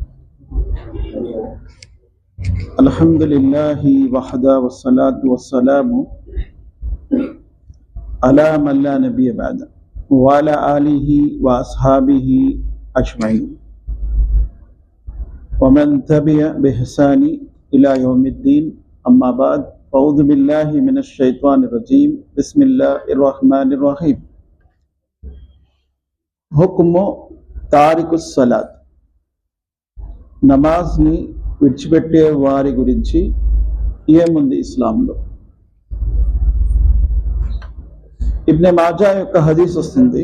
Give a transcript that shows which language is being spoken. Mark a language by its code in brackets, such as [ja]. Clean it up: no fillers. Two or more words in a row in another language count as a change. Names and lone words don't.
[ar] الحمد لله وحده والصلاة والسلام على من لا نبي بعده وعلى آله وأصحابه أجمعين ومن تبعه بإحسان إلى يوم الدين أما بعد أعوذ بالله من الشيطان الرجيم بسم الله الرحمن الرحيم. حكم تارك الصلاة, [te] నమాజ్ని విడిచిపెట్టే వారి గురించి ఏముంది ఇస్లాంలో? ఇబ్నే మాజా యొక్క హదీస్ వస్తుంది.